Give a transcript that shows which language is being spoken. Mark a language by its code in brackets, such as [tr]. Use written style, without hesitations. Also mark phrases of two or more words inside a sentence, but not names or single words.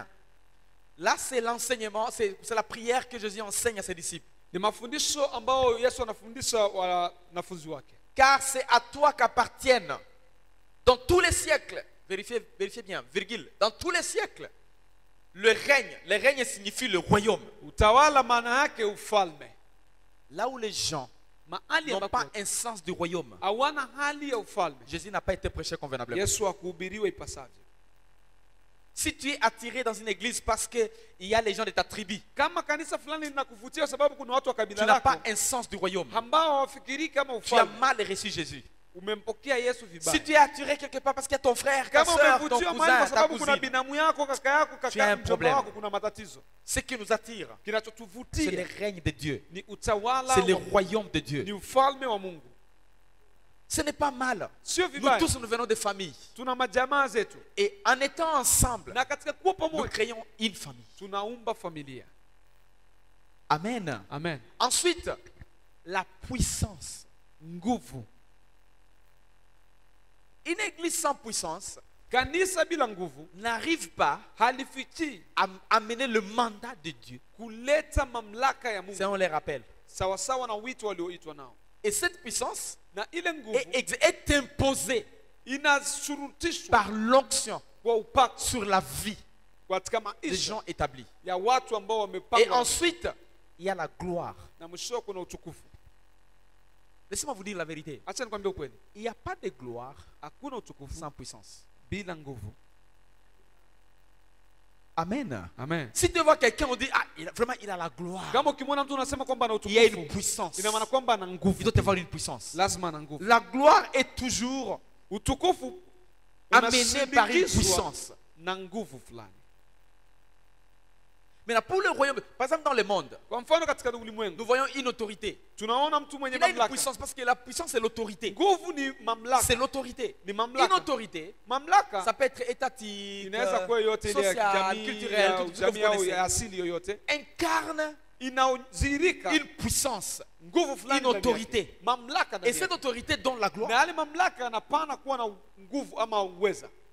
[fr] Là, c'est l'enseignement, c'est la prière que Jésus enseigne à ses disciples. [sw] Ni mafundisho ambao Yesu anafundisha wanafunzi wake. [fr] Car c'est à toi qu'appartiennent, dans tous les siècles, vérifiez bien, virgule, dans tous les siècles, le règne signifie le royaume. [sw] Utawala maana yake ufalme. [fr] Là où les gens [sw] Mahali [fr] n'ont pas [sw] ambapo [fr] un sens du royaume, [sw] hawana hali ya ufalme, [fr] Jésus n'a pas été prêché convenablement. [sw] Yesu akuhubiriwe ipasavyo. [fr] Si tu es attiré dans une église parce qu'il y a les gens de ta tribu, [sw] Kama kanisa fulani linakuvutia sababu kuna watu wa [fr] tu [sw] kabila [fr] n'as [sw] lako [fr] pas un sens du royaume. [sw] ambao hawafikiri kama [fr] Tu as [sw] ufalme, [fr] mal reçu Jésus. [sw] umempokea Yesu [fr] Si [sw] vibaya. [fr] tu es attiré quelque part parce qu'il y a ton frère, ta [sw] Kama [fr] soeur, ton [sw] umevutiwa mahali [fr] cousin, [sw] kwa [fr] ta [sw] sababu kuna [fr] cousine, [sw] binamu yako, kaka yako, [fr] Tu as [sw] kaka [fr] un [sw] mjomba [fr] problème. [sw] wako, kuna matatizo. [fr] ce qui nous attire, c'est le [sw] Kinachotuvutia [fr] règne de Dieu. [sw] ni utawala [fr] C'est le [sw] wa Mungu, [fr] royaume de [sw] ni [fr] Dieu. [sw] ufalme wa Mungu. [fr] Ce n'est pas mal. [sw] Sio [fr] Nous [sw] vibaya. [fr] tous, nous venons de familles. [sw] Tuna majamaa zetu [fr] Et en étant ensemble, [sw] na katika kuwa [fr] nous [sw] pamoja [fr] créons une famille. [sw] tunaumba familia. [fr] Amen. [sw] Amen. [fr] Ensuite, la puissance. [sw] Nguvu. [fr] Une église sans puissance [sw] Kanisa bila nguvu [fr] n'arrive pas [sw] halifichi [fr] à amener le mandat de Dieu. [sw] kuleta mamlaka ya [fr] Ça, [sw] Mungu [fr] on les rappelle. [sw] sawasawa na wito walioitwa nao. [fr] Et cette puissance [sw] Na ile nguvu [fr] est imposée [sw] inashurutishwa [fr] par l'onction [sw] kwa upako [fr] sur la vie [sw] katika [fr] des [sw] maisha [fr] gens établis. [sw] ya watu ambao [fr] Et [sw] wamepangwa, [fr] ensuite, il y a la gloire. [sw] na mwisho kuna utukufu. [fr] Laissez-moi vous dire la vérité. [sw] Acha nikwambie ukweli, [fr] Il n'y a pas de gloire [sw] hakuna utukufu [fr] sans puissance. [sw] bila nguvu. [fr] Amen. [sw] Amen. [fr] Si tu vois quelqu'un, on dit, ah, vraiment, il a la gloire. [sw] Kama ukimwona mtu unasema kwamba ana [fr] Il y a une [sw] utukufu, [fr] puissance. [sw] ina maana kwamba ana [fr] Il [sw] nguvu. [fr] doit avoir une puissance. [sw] Lazima ana nguvu. [fr] La gloire est toujours [sw] Utukufu [fr] amenée par une [sw] unasindikizwa [fr] puissance. [sw] na nguvu fulani. [fr] Maintenant, pour le royaume, par exemple, dans le monde, [sw] Kwa mfano katika ulimwengu [fr] nous voyons une autorité. [sw] tunaona mtu mwenye [fr] Il a une [sw] mamlaka. [fr] puissance parce que la puissance, c'est l'autorité. [sw] Nguvu ni mamlaka. [fr] C'est l'autorité. [sw] Ni [fr] Une [sw] mamlaka. [fr] autorité, [sw] Mamlaka [fr] ça peut être étatique, [sw] inaweza kuwa yote ile ya [fr] sociale, [sw] kijamii, [fr] culturelle, [sw] ya [fr] tout ce que vous [sw] jamii au [fr] connaissez. [sw] ya asili yoyote, [fr] Incarne [sw] inadhihirika [fr] une puissance, [sw] nguvu fulani [fr] une [sw] ndani yake. [fr] autorité. [sw] Mamlaka [fr] Et [sw] ndani [fr] cette [sw] yake. [fr] autorité donne la gloire. [sw] Na yale mamlaka yanapana kuwa na nguvu ama uweza.